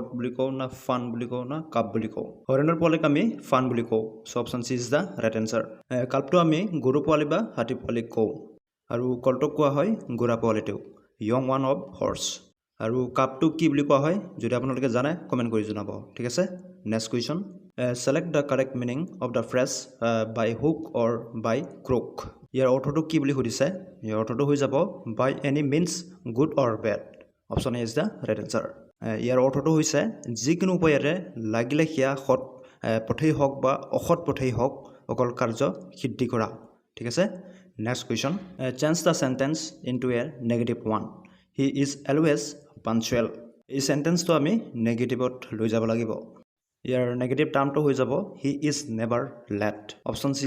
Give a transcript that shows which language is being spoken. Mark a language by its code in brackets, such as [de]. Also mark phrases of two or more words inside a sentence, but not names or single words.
[as] বুলি কওঁ না ফান বুলি কওঁ না কাপ বুলি কওঁ হৰিণৰ পোৱালিক আমি ফান বুলি কওঁ [en] so option C is the right answer [as] কাল্পটো আমি গৰু পোৱালি বা হাতী পোৱালিক কওঁ আৰু কলটোক কোৱা হয় ঘোঁৰা পোৱালিটোক [en] young one of horse [as] আৰু কাপটো কি বুলি কোৱা হয় যদি আপোনালোকে জানে কমেণ্ট কৰি জনাব ঠিক আছে [en] next question select the correct meaning of the phrase by hook or by crook [as] ইয়াৰ অৰ্থটো কি বুলি সুধিছে ইয়াৰ অৰ্থটো হৈ যাব [en] by any means good or bad option A is the right answer [as] ইয়াৰ অৰ্থটো হৈছে যিকোনো উপায়েৰে লাগিলে সেয়া সৎ পথেই হওক বা অসৎ পথেই হওক অকল কাৰ্য সিদ্ধি কৰা ঠিক আছে [en] next question change the sentence into a negative one he is always punctual [as] এই চেণ্টেন্সটো আমি নেগেটিভত লৈ যাব লাগিব ইয়াৰ নেগেটিভ টাৰ্মটো হৈ যাব [en] he is never late option C